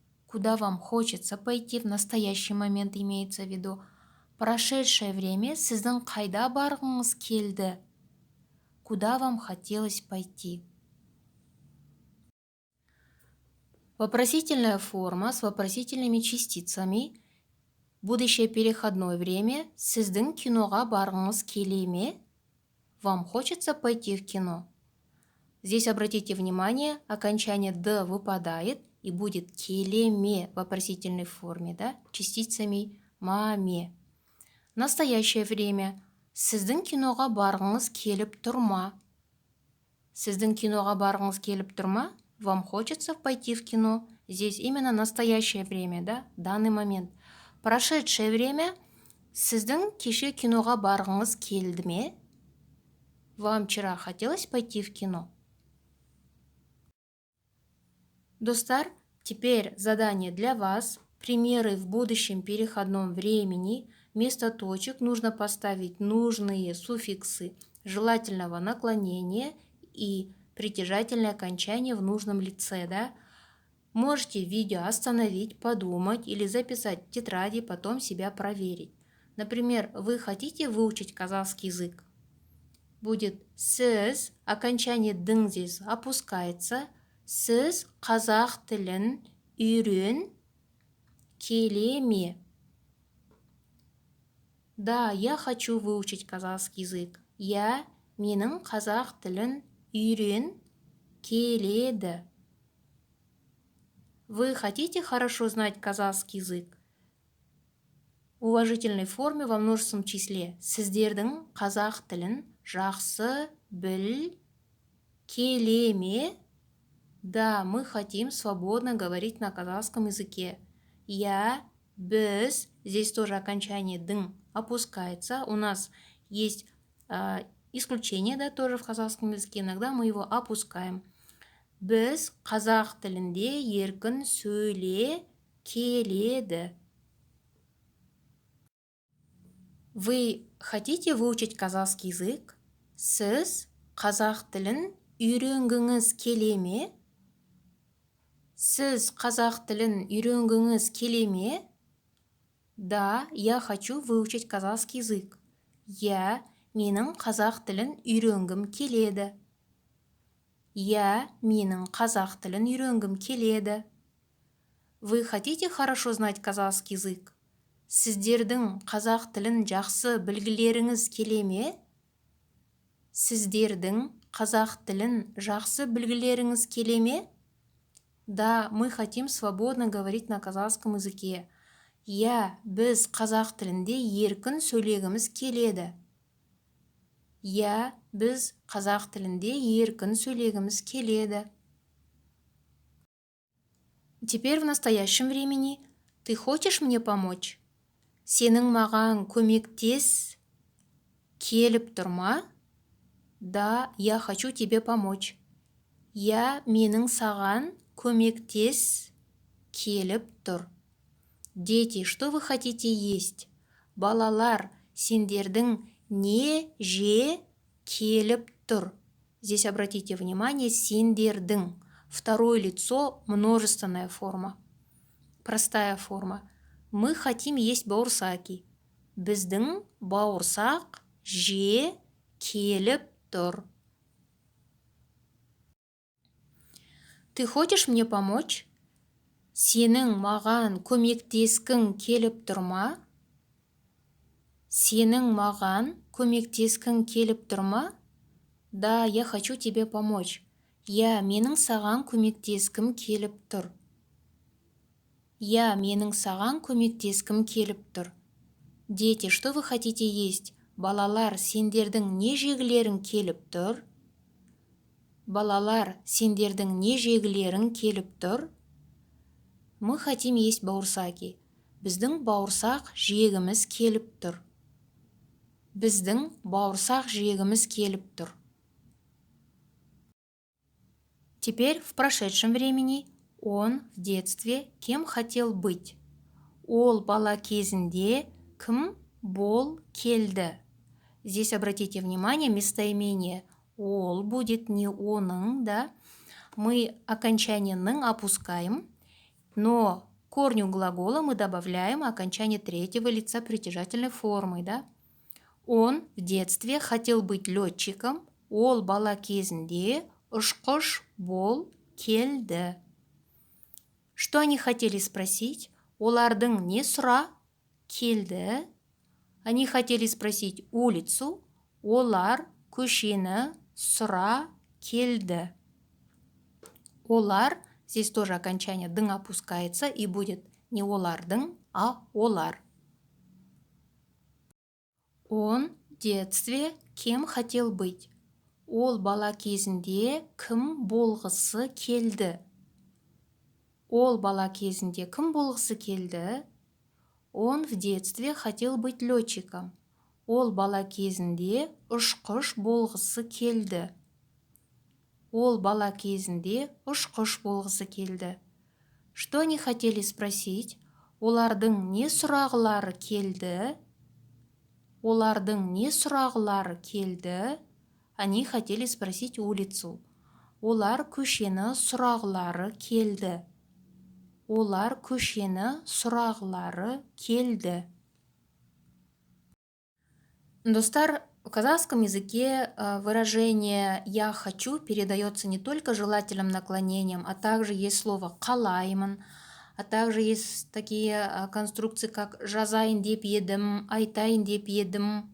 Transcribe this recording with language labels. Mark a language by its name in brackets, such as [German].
[Russian] Куда вам хочется пойти? В настоящий момент имеется в виду. Прошедшее время [Kazakh] – сіздің қайда барғыңыз келді? [Russian] Куда вам хотелось пойти? Вопросительная форма с вопросительными частицами. Будущее переходное время. [Kazakh] Сіздің киноға барғыңыз келе ме? [Russian] Вам хочется пойти в кино? Здесь обратите внимание, окончание «д» выпадает и будет келеме в вопросительной форме, да, частицами маме. Настоящее время. [Kazakh] Сіздің киноға барғыңыз келіп тұр ма? Сіздің киноға барғыңыз келіп тұр ма? [Russian] Вам хочется пойти в кино? Здесь именно настоящее время, да, данный момент. Прошедшее время. [Kazakh] Сіздің кеше киноға барғыңыз келді ме? [Russian] Вам вчера хотелось пойти в кино? Достар, теперь задание для вас. Примеры в будущем переходном времени. Вместо точек нужно поставить нужные суффиксы желательного наклонения и притяжательное окончание в нужном лице, да? Можете видео остановить, подумать или записать в тетради, потом себя проверить. Например, вы хотите выучить казахский язык? Будет сіз, окончание дың здесь опускается. [Kazakh] Сіз қазақ тілін үйрен келе ме? [Russian] Да, я хочу выучить казахский язык. [Kazakh] Я, менің қазақ тілін үйрен келеді. [Russian] Вы хотите хорошо знать казахский язык? В уважительной форме во множественном числе. [Kazakh] Сіздердің қазақ тілін жақсы біл келе ме? [Russian] Да, мы хотим свободно говорить на казахском языке. Я, біз, здесь тоже окончание дың опускается. У нас есть исключение, да, тоже в казахском языке. Иногда мы его опускаем. [Kazakh] Біз қазақ тілінде еркін сөйле келеді. [Russian] Вы хотите выучить казахский язык? [Kazakh] Сіз қазақ тілін үйренгіңіз келе ме? Сіз қазақ тілін үйренгіңіз келе ме? [Russian] Да, я хочу выучить казахский язык. [Kazakh] Я, менің қазақ тілін үйренгім келеді. Я, менің қазақ тілін үйренгім келеді. [Russian] Вы хотите хорошо знать казахский язык? [Kazakh] Сіздердің қазақ тілін жақсы білгілеріңіз келе ме? Сіздердің қазақ тілін жақсы білгілеріңіз келе ме? [Russian] Да, мы хотим свободно говорить на казахском языке. [Kazakh] Я, біз қазақ тілінде еркін сөйлегіміз келеді. Я, біз қазақ тілінде еркін сөйлегіміз келеді. [Russian] Теперь в настоящем времени. Ты хочешь мне помочь? [Kazakh] Сенің маған көмектес келіп тұр ма? [Russian] Да, я хочу тебе помочь. Я, [Kazakh] менің саған көмектес келіп тұр. [Russian] Дети, что вы хотите есть? [Kazakh] Балалар, сендердің не же келіп тұр? [Russian] Здесь обратите внимание, сендердің. Второе лицо, множественная форма. Простая форма. Мы хотим есть бауырсаки. [Kazakh] Біздің бауырсақ же келіп тұр. [Russian] Ты хочешь мне помочь? [Kazakh] Сенің маған көмектескің келіп тұр ма? Сенің маған көмектескің келіп тұр ма? [Russian] Да, я хочу тебе помочь. Я, [Kazakh] менің саған көмектескім келіп тұр. [Russian] Я, [Kazakh] менің саған көмектескім келіп тұр. [Russian] Дети, что вы хотите есть? [Kazakh] Балалар, сендердің не жегілерің келіп тұр? Балалар, сендердің не жегілерің келіп тұр? [Russian] Мы хотим есть бауырсаки. [Kazakh] Біздің бауырсақ жегіміз келіп тұр. Біздің бауырсақ жегіміз келіп тұр. [Russian] Теперь в прошедшем времени. Он в детстве кем хотел быть? [Kazakh] Ол бала кезінде кім бол келді? [Russian] Здесь обратите внимание, местоимение ол будет не оның, да? Мы окончание «ның» опускаем, но к корню глагола мы добавляем окончание третьего лица притяжательной формы, да? Он в детстве хотел быть летчиком. [Kazakh] Ол бала кезінде ұшқыш бол келді. [Russian] Что они хотели спросить? [Kazakh] Олардың не сұра келді? [Russian] Они хотели спросить улицу. [Kazakh] Олар көшені сұра келді. [Russian] Олар, здесь тоже окончание «дың» опускается и будет не олардың, а олар. Он в детстве кем хотел быть? [Kazakh] Ол бала кезінде кім болғысы келді? Ол бала кезінде кім болғысы келді? [Russian] Он в детстве хотел быть летчиком. [Kazakh] Ол бала кезінде ұшқыш болғысы келді. Ол бала кезінде ұшқыш болғысы келді. [Russian] Что они хотели спросить? [Kazakh] Олардың не сұрағылары келді? Олардың не сұрағылары келді? [Russian] Они хотели спросить улицу. [Kazakh] Олар көшені сұрағылары келді. Олар көшені сұрағылары келді. [Russian] Достар, в казахском языке выражение «я хочу» передается не только желательным наклонением, а также есть слово «қалаймын», а также есть такие конструкции, как «жазайын деп едім», «айтайын деп едім».